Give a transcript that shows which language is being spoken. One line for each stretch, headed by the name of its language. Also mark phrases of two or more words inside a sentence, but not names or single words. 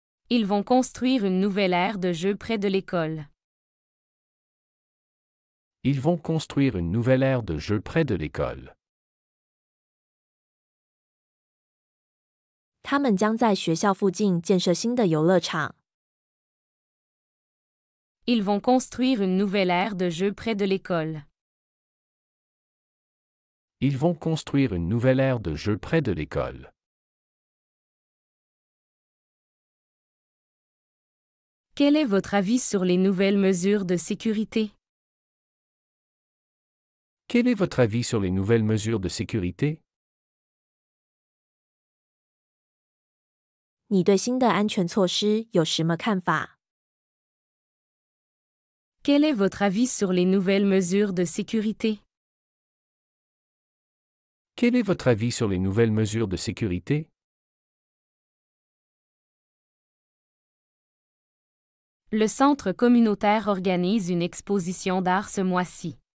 French: Ils vont construire une nouvelle aire de jeu près de l'école. Ils vont construire une nouvelle aire de jeu près de l'école.
Chinese: 他们将在学校附近建设新的游乐场。
French: Ils vont construire une nouvelle aire de jeu près de l'école. Ils vont construire une nouvelle aire de jeu près de l'école. Quel est votre avis sur les nouvelles mesures de sécurité? Quel est votre avis sur les nouvelles mesures de sécurité?
Chinese: 你对新的安全措施有什么看法？
French: Quel est votre avis sur les nouvelles mesures de sécurité? Quel est votre avis sur les nouvelles mesures de sécurité? Le centre communautaire organise une exposition d'art ce mois-ci.